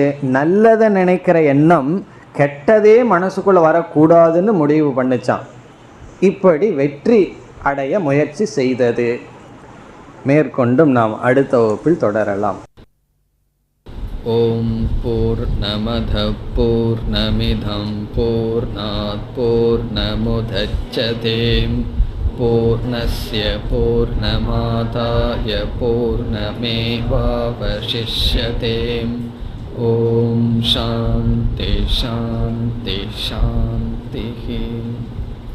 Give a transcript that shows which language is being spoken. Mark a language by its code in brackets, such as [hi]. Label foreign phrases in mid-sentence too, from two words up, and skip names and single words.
[ta] நல்லதை நினைக்கிற எண்ணம் கெட்டதே மனசுக்குள்ள வரக்கூடாதுன்னு முடிவு பண்ணிச்சான். இப்படி வெற்றி அடைய முயற்சி செய்தது. மேற்கொண்டும் நாம் அடுத்த வகுப்பில் தொடரலாம். [sa] ओम् पूर्णमद पूर्णमिदम् पूर्णात् पूर्णमुदच्यते पूर्णस्य पूर्णमादाय पूर्णमेवावशिष्यते. ओम् शान्ति शान्ति शान्ति.